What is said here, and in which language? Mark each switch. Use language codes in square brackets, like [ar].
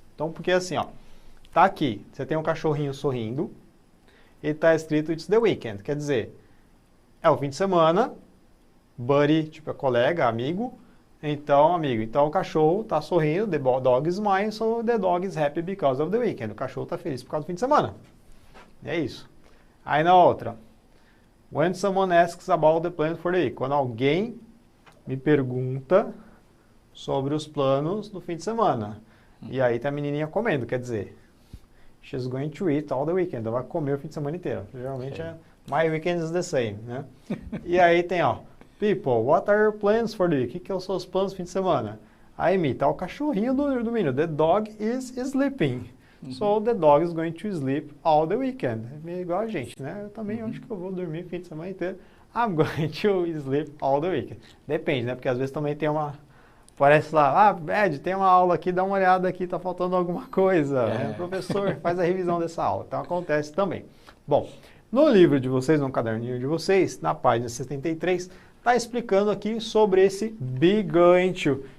[pt] Então, porque assim, ó, tá aqui, você tem um cachorrinho sorrindo e tá escrito [en] It's the weekend, [pt] quer dizer, é o fim de semana, buddy, tipo é colega, amigo, então o cachorro tá sorrindo, [en] the dog is smiling, so the dog is happy because of the weekend. [pt] O cachorro tá feliz por causa do fim de semana. É isso. Aí na outra, [en] when someone asks about the plan for the week. [pt] Quando alguém me pergunta sobre os planos do fim de semana. E aí tá a menininha comendo, quer dizer, [en] she's going to eat all the weekend. [pt] Ela vai comer o fim de semana inteiro. Geralmente [en] my weekend is the same, [pt] né? E aí tem, ó, [en] people, what are your plans for the week? [pt] O que são os seus planos do fim de semana? Aí me tá o cachorrinho do menino. [en] The dog is sleeping. So the dog is going to sleep all the weekend. [pt] É meio igual a gente, né? Eu também acho que eu vou dormir o fim de semana inteiro. [en] I'm going to sleep all the weekend. [pt] Depende, né? Porque às vezes também tem uma... Parece lá, Ed, tem uma aula aqui, dá uma olhada aqui, tá faltando alguma coisa. Professor, faz a revisão dessa aula. Então acontece também. Bom, no livro de vocês, no caderninho de vocês, na página 73, tá explicando aqui sobre esse be going to.